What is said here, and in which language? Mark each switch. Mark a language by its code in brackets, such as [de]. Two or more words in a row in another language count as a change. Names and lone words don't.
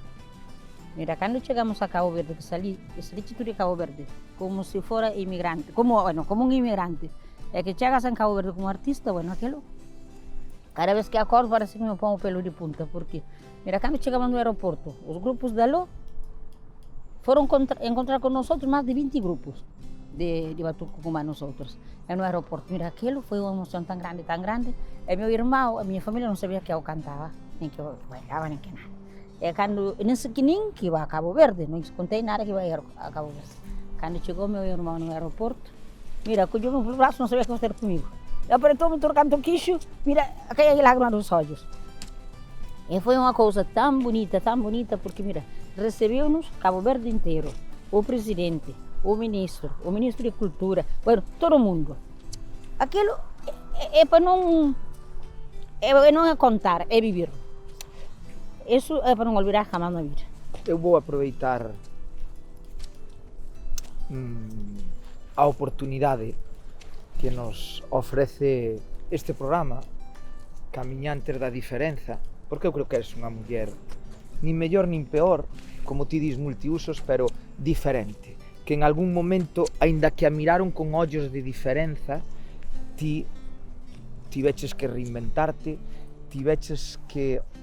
[gl] Mira, cando chegamos a Cabo Verde, que salí de Cabo Verde, como se fora inmigrante, como un inmigrante, e que chegas en Cabo Verde como artista, bueno, aquilo, cada vez que acordo parece que me pongo o pelo de punta, porque, mira, cando chegamos no aeroporto, os grupos de aló foron encontrar con nosotros máis de 20 grupos de Batuco como a nosotros, e no aeroporto, mira, aquilo foi unha emoción tan grande, e meu irmão, a miña familia non sabía que eu cantaba, nem que eu bailaba, nem que nada. E cando, nesse que nin que iba a Cabo Verde, non contei nada que iba a Cabo Verde. Cando chegou meu irmão no aeroporto, mira, [pt] collou-me pelo braço, non sabia que fazer comigo. E apertou-me trocando o quixo, mira, caía lágrima nos olhos. E foi uma coisa tão bonita, porque mira, recebeu-nos Cabo Verde inteiro, o presidente, o ministro de cultura, bueno, todo mundo. Aquilo é para não, não é contar, é viver. Isso é para não olvidar jamás na vida. [gl] Eu vou aproveitar a oportunidade que nos ofrece este programa, Camiñantes da Diferenza, porque eu creo que és unha muller nin mellor nin peor, como ti dis, multiusos, pero diferente, que en algún momento, aínda que a miraron con ollos de diferenza, ti tiveches que reinventarte, tiveches que